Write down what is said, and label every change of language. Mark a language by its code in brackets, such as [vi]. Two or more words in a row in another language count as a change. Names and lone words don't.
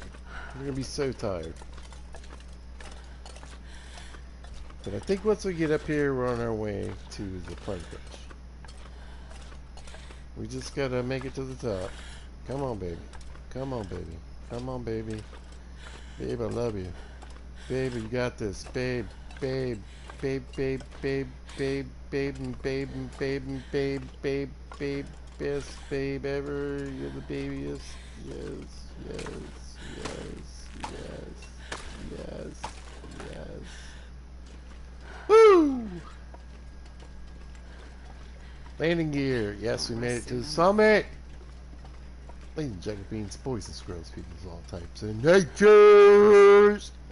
[en] We're going to be so tired. But I think once we get up here, we're on our way to the plane crash. We just got to make it to the top. Come on, baby. Come on, baby. Come on, baby. Babe, I love you. Babe, you got this. Babe, babe. Babe, babe, babe, babe, babe, babe, babe, babe, babe, babe, best babe ever. You're the babyest. Yes, yes. Woo! Landing gear. Yes, we made it to the summit. Ladies and jacket beans, boys and squirrels, people of all types and natures.